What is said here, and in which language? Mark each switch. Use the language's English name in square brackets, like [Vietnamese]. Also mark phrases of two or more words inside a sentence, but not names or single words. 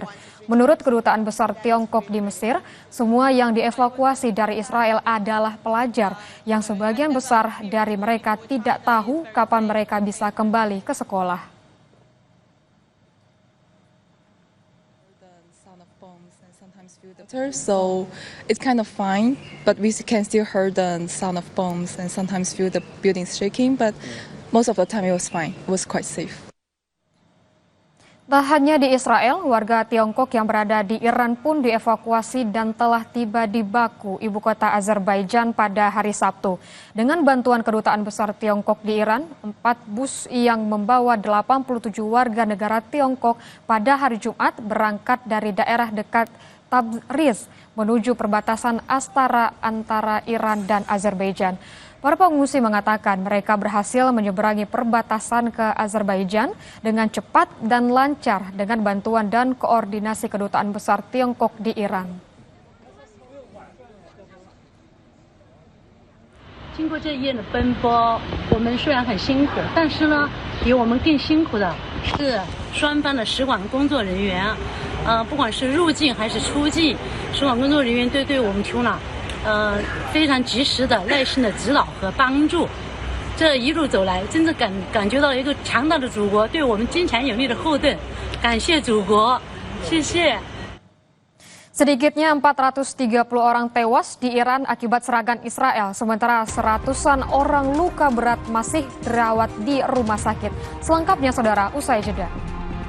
[Indonesian] Menurut Kedutaan Besar Tiongkok di Mesir, semua yang dievakuasi dari Israel adalah pelajar yang sebagian besar dari mereka tidak tahu kapan mereka bisa kembali ke sekolah. [English] So it's kind of fine, but we can still hear the sound of bombs and sometimes feel the buildings shaking, but most of the time it was fine. It was quite safe. [Indonesian] Tak hanya di Israel, warga Tiongkok yang berada di Iran pun dievakuasi dan telah tiba di Baku, ibu kota Azerbaijan pada hari Sabtu. Dengan bantuan Kedutaan Besar Tiongkok di Iran, 4 bus yang membawa 87 warga negara Tiongkok pada hari Jumat berangkat dari daerah dekat Tabriz menuju perbatasan Astara antara Iran dan Azerbaijan. Para pengungsi mengatakan mereka berhasil menyeberangi perbatasan ke Azerbaijan dengan cepat dan lancar dengan bantuan dan koordinasi Kedutaan Besar Tiongkok di Iran. [Chinese] 经过这一夜的奔波，我们虽然很辛苦，但是呢，比我们更辛苦的是双方的使馆工作人员，不管是入境还是出境，使馆工作人员都对我们提供了非常及时的、耐心的指导和帮助。这一路走来，真的感觉到一个强大的祖国对我们坚强有力的后盾。感谢祖国，谢谢。 [Indonesian] Sedikitnya 430 orang tewas di Iran akibat serangan Israel, sementara seratusan orang luka berat masih dirawat di rumah sakit. Selengkapnya saudara, usai jeda.